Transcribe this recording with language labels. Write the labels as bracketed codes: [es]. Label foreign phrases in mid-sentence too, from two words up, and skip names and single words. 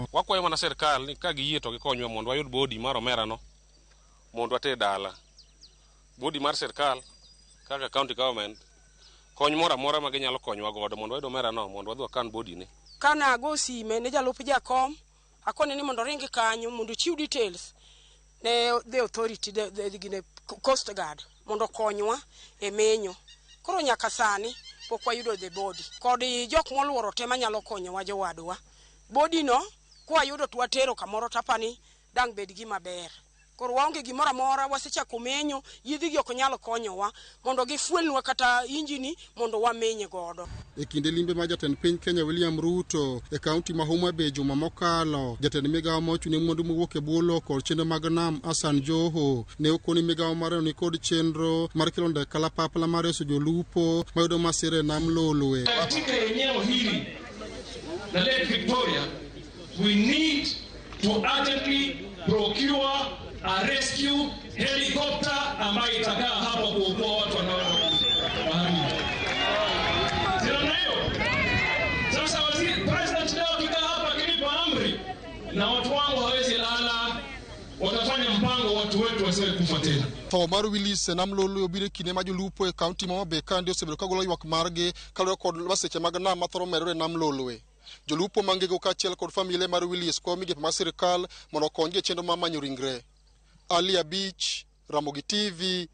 [luo] Wakwayo mana sirikal ni ka giyie to gikonywa mondo wayud bodi mar omerano mondo water dala. Bodi mar sirikal kaka county government kony moro amora ma ginyalo konywa godo mondo wayud omerano mondo wadhi wakan bodi ni. Kana ago sime ne jalup jakom akone ni mondo ringi kanyo mondo chiw details ne [en] the authority the Coast Guard [luo] mondo konywa e menyo. Koro nyaka sani pok wayudo [en] the body [luo] kod jok moluoro te manyalo konyowa jowadwa. Bodi no kwa yudo twatero kamoro tapani dang bed gima ber. Koro waonge gimora mora wasechako menyo yidhi gi ok nyalo konyowa mondo gifuelnwa kata injini mondo wamenye godo. E kinde limbe ma jatend piny Kenya William Ruto e kaunti ma Homa Bay juma mokalo, jatend migawo mochune mwandu mowuok e bwo lowo kod chenro mag nam Hassan Joho ne okoni migawo mareno ni kod chenro mar kelo ndek kalapapla mar reso jolupo mayudo masira e nam Lolwe. [sw] Katika eneo hili la Lake Victoria, [en] we need to urgently procure a rescue helicopter [sw] ambayo itakaa hapa kuokoa watu wanaoenda baharini. Sasa president leo akikaa hapa akinipa amri na watu wangu hawezi lala, watafanya mpango watu wetu wasiwe kufa tena. [luo] Tho mar Willis nam Lolwe obiro kinde ma jolupo e kaunti ma Homa Bay kandi osebedo kagolo ywak margi kaluwore kod maseche mag nam mathoro medore nam Lolwe. Jolupo Mangegu kaachiel kod familia mar Willis kwayo migepe mar sirikal mondo okonygi e chenro mar manyo ringre. Ali Abich, Ramogi TV.